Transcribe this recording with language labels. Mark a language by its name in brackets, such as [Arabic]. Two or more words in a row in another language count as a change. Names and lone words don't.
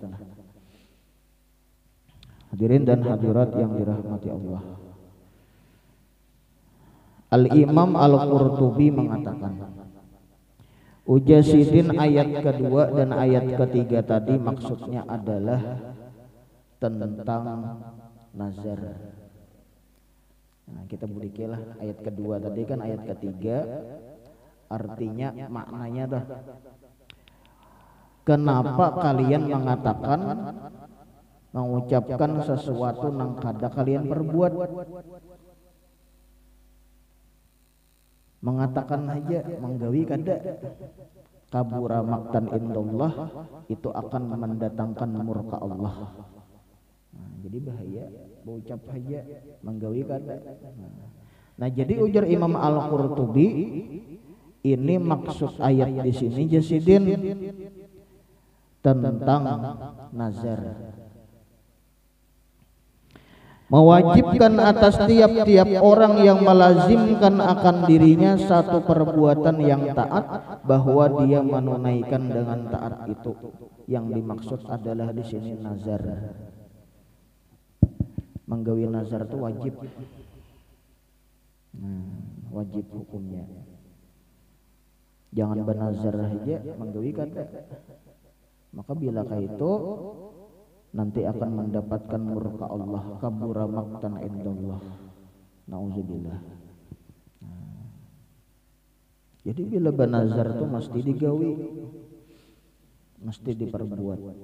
[Banjar] Hadirin dan hadirat yang dirahmati Allah, Al-Imam Al-Qurtubi mengatakan, Ujasidin ayat kedua dan ayat ketiga tadi maksudnya adalah tentang nazar. Nah, kita budikilah ayat kedua tadi kan ayat ketiga, artinya maknanya dah, kenapa kalian mengatakan, mengucapkan sesuatu nang kada kalian perbuat, mengatakan aja menggawi kada, [Arabic] كبر مقتا عند الله, [Banjar] itu akan mendatangkan murka Allah. Nah, jadi bahaya berucap aja menggawi kada. Nah, jadi ujar Imam Al-Qurtubi, ini maksud ayat di sini Jasidin tentang nazar, mewajibkan atas tiap-tiap orang yang melazimkan akan dirinya satu perbuatan yang taat, bahwa dia menunaikan dengan taat itu. Yang dimaksud adalah di sini nazar. Menggawi nazar itu wajib. Wajib hukumnya. Jangan bernazar aja menggawi kada. Maka bila itu nanti akan mendapatkan murka Allah, [Arabic] كبر مقتا عند الله. [Banjar] Nauzubillah. Jadi bila bernazar itu mesti digawi, mesti diperbuat.